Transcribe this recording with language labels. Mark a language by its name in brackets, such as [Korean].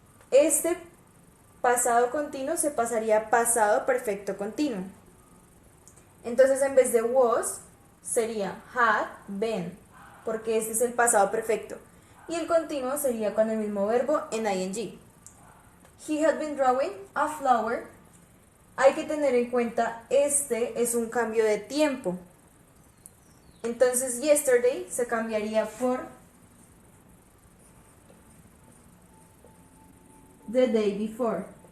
[Spanish] Este pasado continuo se pasaría a pasado perfecto continuo. Entonces en vez de was sería had been, porque este es el pasado perfecto. Y el continuo sería con el mismo verbo en ing. [English] He had been drawing a flower. [Spanish] Hay que tener en cuenta, este es un cambio de tiempo. Entonces yesterday se cambiaría por [English] the day before.